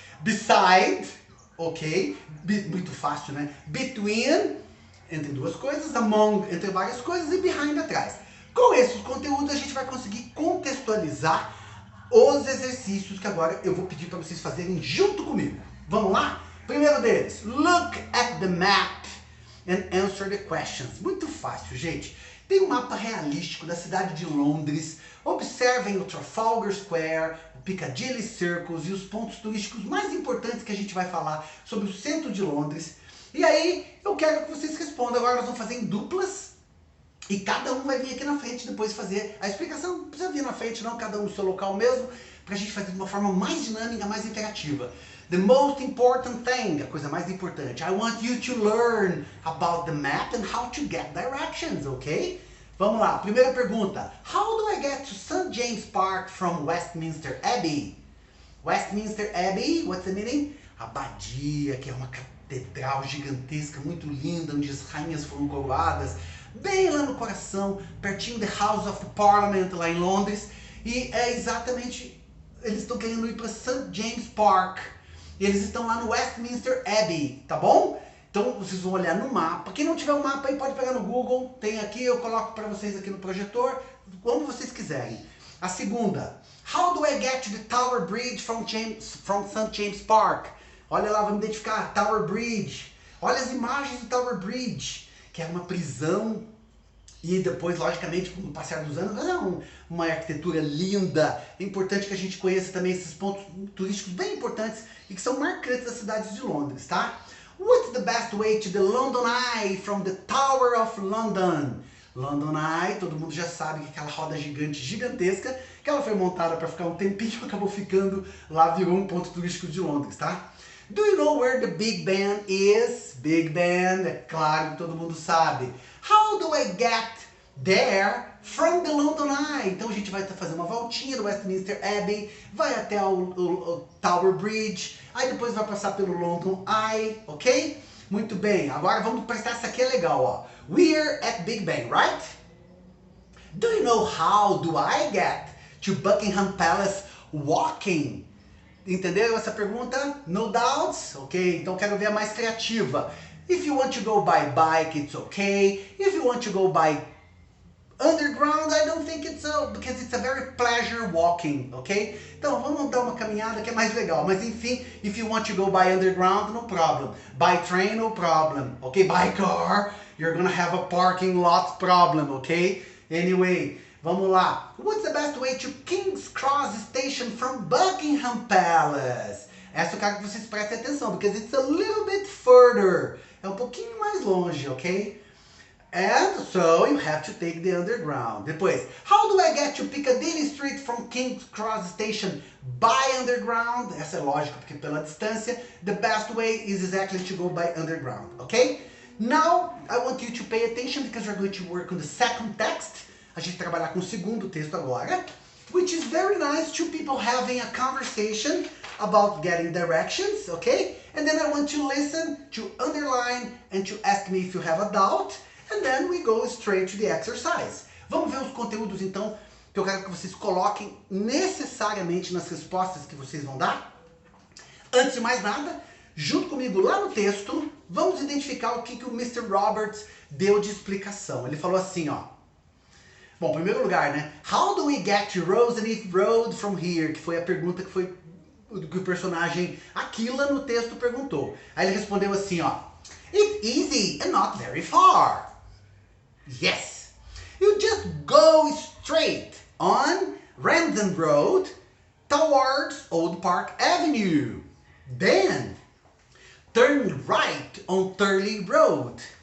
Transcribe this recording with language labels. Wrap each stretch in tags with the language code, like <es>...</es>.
<pt>Beside, ok? Muito fácil, né? Between, entre duas coisas, among, entre várias coisas, e behind, atrás. Com esses conteúdos, a gente vai conseguir contextualizar os exercícios que agora eu vou pedir para vocês fazerem junto comigo. Vamos lá? Primeiro deles,</pt> <en>look at the map and answer the questions.</en> <pt>Muito fácil, gente. Tem um mapa realístico da cidade de Londres. Observem o Trafalgar Square, o Piccadilly Circus e os pontos turísticos mais importantes que a gente vai falar sobre o centro de Londres. E aí, eu quero que vocês respondam. Agora nós vamos fazer em duplas. E cada um vai vir aqui na frente depois fazer a explicação. Não precisa vir na frente não, cada um no seu local mesmo, para a gente fazer de uma forma mais dinâmica, mais interativa.</pt> <en>The most important thing,</en> <pt>a coisa mais importante.</pt> <en>I want you to learn about the map and how to get directions, ok?</en> <pt>Vamos lá, primeira pergunta.</pt> <en>How do I get to St. James Park from Westminster Abbey? Westminster Abbey, what's the meaning?</en> <pt>Abadia, que é uma catedral gigantesca, muito linda, onde as rainhas foram coroadas. Bem lá no coração, pertinho da House of Parliament, lá em Londres. E é exatamente, eles estão querendo ir para St. James Park. E eles estão lá no Westminster Abbey, tá bom? Então vocês vão olhar no mapa. Quem não tiver o mapa aí pode pegar no Google. Tem aqui, eu coloco para vocês aqui no projetor, como vocês quiserem. A segunda,</pt> <en>how do I get to the Tower Bridge from St.</en> <pt>James Park? Olha lá, vamos identificar Tower Bridge. Olha as imagens do Tower Bridge, que é uma prisão, e depois, logicamente, com o passar dos anos, é uma arquitetura linda. É importante que a gente conheça também esses pontos turísticos bem importantes e que são marcantes das cidades de Londres, tá?</pt> <en>What's the best way to the London Eye from the Tower of London?</en> <pt>London Eye, todo mundo já sabe que é aquela roda gigante, gigantesca, que ela foi montada para ficar um tempinho, acabou ficando lá, virou um ponto turístico de Londres, tá?</pt> <en>Do you know where the Big Ben is? Big Ben,</en> <pt>é claro que todo mundo sabe.</pt> <en>How do I get there from the London Eye.</en> <pt>Então a gente vai fazer uma voltinha do Westminster Abbey, vai até o Tower Bridge, aí depois vai passar pelo London Eye, ok? Muito bem, agora vamos prestar essa aqui, é legal, ó.</pt> <en>We're at Big Ben, right? Do you know how do I get to Buckingham Palace walking?</en> <pt>Entendeu essa pergunta?</pt> <en>No doubts?</en> <pt>Ok, então quero ver a mais criativa.</pt> <en>If you want to go by bike, it's okay. If you want to go by underground, I don't think it's so, because it's a very pleasure walking, ok?</en> <pt>Então vamos dar uma caminhada que é mais legal. Mas enfim,</pt> <en>if you want to go by underground, no problem. By train, no problem, ok? By car, you're gonna have a parking lot problem, ok? Anyway,</en> <pt>vamos lá.</pt> <en>What's the best way to King's Cross Station from Buckingham Palace?</en> <pt>Essa eu quero que vocês prestem atenção,</pt> <en>because it's a little bit further.</en> <pt>É um pouquinho mais longe, ok?</pt> <en>And so you have to take the underground.</en> <pt>Depois,</pt> <en>how do I get to Piccadilly Street from King's Cross Station by underground?</en> <pt>Essa é lógica, porque pela distância,</pt> <en>the best way is exactly to go by underground, okay? Now, I want you to pay attention because we're going to work on the second text.</en> <pt>A gente vai trabalhar com o segundo texto agora,</pt> <en>which is very nice, two people having a conversation about getting directions, okay? And then I want to listen, to underline, and to ask me if you have a doubt. And then we go straight to the exercise.</en> <pt>Vamos ver os conteúdos então que eu quero que vocês coloquem necessariamente nas respostas que vocês vão dar. Antes de mais nada, junto comigo lá no texto, vamos identificar o que o Mr. Roberts deu de explicação. Ele falou assim, ó. Bom, em primeiro lugar, né?</pt> <en>How do we get to Roseneath Road from here?</en> <pt>Que foi a pergunta que o personagem Aquila no texto perguntou. Aí ele respondeu assim, ó.</pt> <en>It's easy and not very far. Yes, you just go straight on Ramsden Road towards Old Park Avenue. Then, turn right on Turley Road.</en>